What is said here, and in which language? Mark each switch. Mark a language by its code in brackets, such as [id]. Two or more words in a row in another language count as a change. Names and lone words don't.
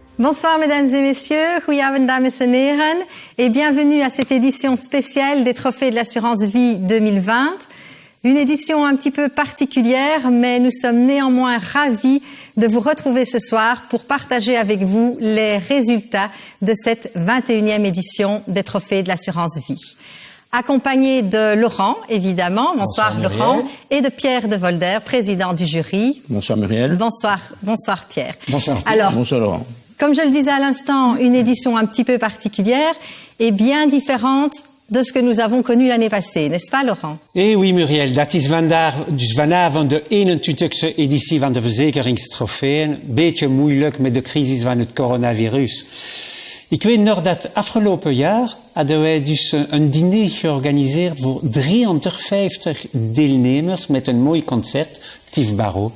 [fr] Bonsoir mesdames et messieurs, [nl] goedenavond dames en heren [fr] et bienvenue à cette édition spéciale des Trophées de l'assurance vie 2020. Une édition un petit peu particulière, mais nous sommes néanmoins ravis de vous retrouver ce soir pour partager avec vous les résultats de cette 21e édition des Trophées de l'assurance vie. Accompagné de Laurent, évidemment. Bonsoir Laurent. Et de Pierre de Volder, président du jury. Bonsoir Muriel. Bonsoir Pierre. Bonsoir. Alors, bonsoir Laurent. Comme je le disais à l'instant, une édition un petit peu particulière et bien différente de ce que nous avons connu l'année passée, n'est-ce pas Laurent? Eh oui Muriel, [nl] dat is dus vanavond de 21e editie van de verzekeringstrofeeën. Beetje moeilijk met de crisis van het coronavirus. Ik weet nog dat afgelopen jaar hadden wij dus een diner georganiseerd voor 350 deelnemers met een mooi concert, Tief Barreau.